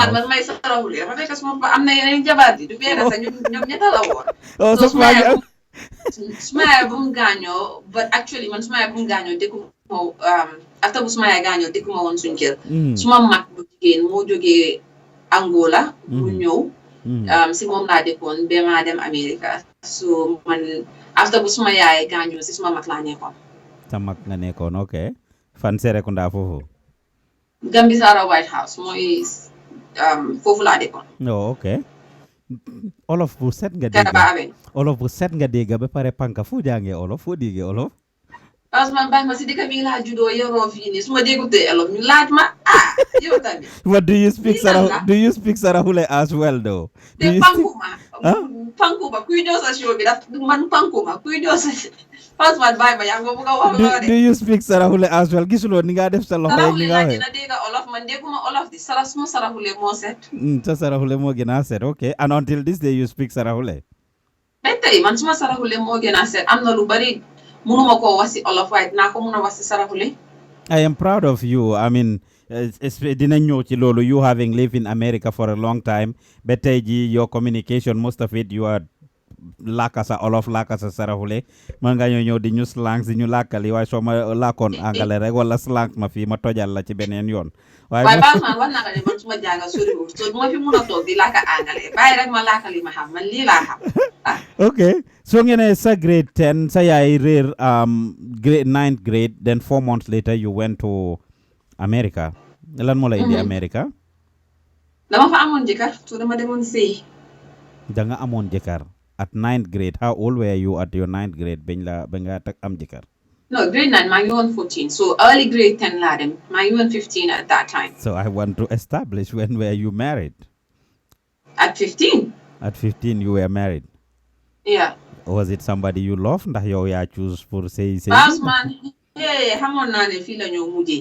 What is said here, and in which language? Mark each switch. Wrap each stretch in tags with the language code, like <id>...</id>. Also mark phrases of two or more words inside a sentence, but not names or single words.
<wo>Man may sarawul dafa fekk suma am na yeneen jabar di du benn sa ñoom ñetta la woon.</wo> <en>Oh, so</en> <wo>suma yaay bu mu gaañoo,</wo> <en>but actually</en> <wo>man suma yaay bu mu gaañoo dëkku mo after bu suma yaay gaañoo dëkku ma woon suñu kër. Suma mag bu jigéen moo jógee Angola mu ñëw si moom laa dëkkoon ba ma dem America. So man after bu suma yaay gaañoo si suma mag laa nekkoon. Sa mag nga nekkoon, okay. Fan Serekunda foofu? Gambisara White House mooy foofu laa dëkkoon. Oh, okay. Olof bu set nga dégg. Olof bu set nga dégg ba pare panka fu jàngee olof fu déggee olof? Parce que man baax ma si dëkk bi laa juddoo yoroo fii nii su ma déggutee olof ñu laaj ma yow tamit.</wo> <en>But do you speak Sarahule as well though?</en> <wo>Te pankuma kuy ñëw sa show bi daf man pankuma kuy ñëw sa parce que man bàyyi ma yaa ngi bëgg a wax</wo> <en>do you speak Sarahule as well?</en> <wo>Gisuloo ni nga def sa loxo yeeg ni nga waxee. Sarahule laa gën a dégg olof man dégguma olof di suma Sarahule moo set. Sa Sarahule moo gën a set, okay.</wo> <en>And until this day you speak Sarahule?</en> <wo>Ba tey man suma Sarahule moo gën a set am na lu bari munuma ko wax si olof waaye dinaa ko mun a wax si Sarahule.</wo> <en>I am proud of you.</en> <wo>Dinañ ñëw ci loolu,</wo> <en>you having lived in America for a long time,</en> <wo>ba tey ji</wo> <en>your communication most of it you are</en> <wo>làkka sa olof làkka sa Sarahule. Man nga ñëw di ñu slangs di ñu làkkali waaye soo ma làkkoon angale rek wala slangs ma fii ma tojal la ci beneen yoon. waaye baax man wax naa ko ne man suma jànga soriwul so du ma fi mun a toog di làkka angale bàyyi rek ma làkkali ma xam man lii laa xam.</wo> <en>Okay, so</en> <wo>ngeen sa grade 10 sa yaay réer</wo> <en>grade 9th grade, then 4 months later you went to America.</en> <wo>Lan moo la indi America? Dama fa amoon jëkkër so dama demoon sëy. Da nga amoon jëkkër</wo> <en>at 9th grade. How old were you at your 9th grade</en> <wo>ba nga am jëkkër?</wo> <en>No, grade 9, my own 14. So early grade 10 ladem, my own 15 at that time. So I want to establish, when were you married? At 15. At 15 you were married. Yeah. Was it somebody you loved</en> <wo>ndax yow yaa choose pour say</wo> <en>Pass man, yeah,</en> <wo>xamoon naa ne fii la ñoo mujjee.</wo>